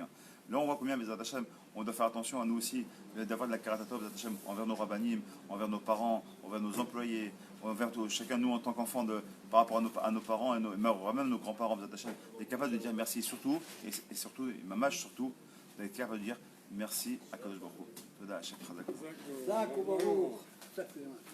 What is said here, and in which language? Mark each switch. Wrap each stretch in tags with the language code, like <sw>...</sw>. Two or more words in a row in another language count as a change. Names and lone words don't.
<fr>Là, on voit combien,</fr> <he>Bezrat Hashem,</he> <fr>on doit faire attention à nous aussi, d'avoir de la karatatov,</fr> <he>Bezrat Hashem,</he> <fr>envers nos rabbanim, envers nos parents, envers nos employés, envers chacun de nous en tant qu'enfant par rapport à nos parents, et même nos grands-parents,</fr> <he>Bezrat Hashem,</he> <fr>d'être capable de dire merci surtout, et surtout, et Mamash surtout, d'être capable de dire merci à</fr> <he>Kadosh Baruch Hu. Toda, Hashem, Chazak. Zak ou Baruch.</he>